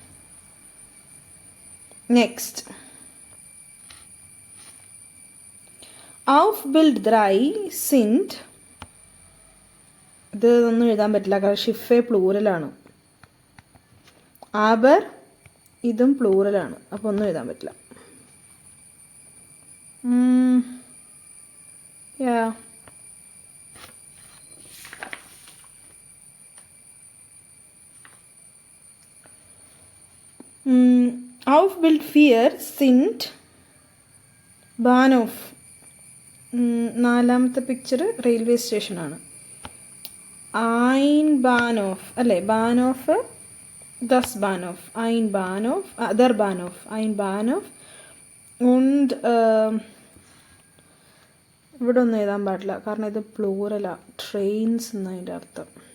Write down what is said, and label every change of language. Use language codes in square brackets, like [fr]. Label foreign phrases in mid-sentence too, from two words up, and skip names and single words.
[de] നെക്സ്റ്റ്, auf Bild drei sind. [ml] ഇത് ഒന്നും എഴുതാൻ പറ്റില്ല, കാരണം ഷിഫെ പ്ലൂറലാണ്. ആബർ ഇതും പ്ലൂറലാണ്, അപ്പോൾ ഒന്നും എഴുതാൻ പറ്റില്ല. [en] Yeah. [de] Auf Bild 4 sind Bahnhof. [ml] നാലാമത്തെ പിക്ചർ റെയിൽവേ സ്റ്റേഷനാണ്. [de] ein Bahnhof [ml] അല്ലേ? [de] Bahnhof das Bahnhof, ein Bahnhof, der Bahnhof, ein Bahnhof. [ml] und ഇവിടെ ഒന്നും എഴുതാൻ പാടില്ല, കാരണം ഇത് പ്ലൂറലാ, ട്രെയിൻസ് എന്നതിൻ്റെ അർത്ഥം.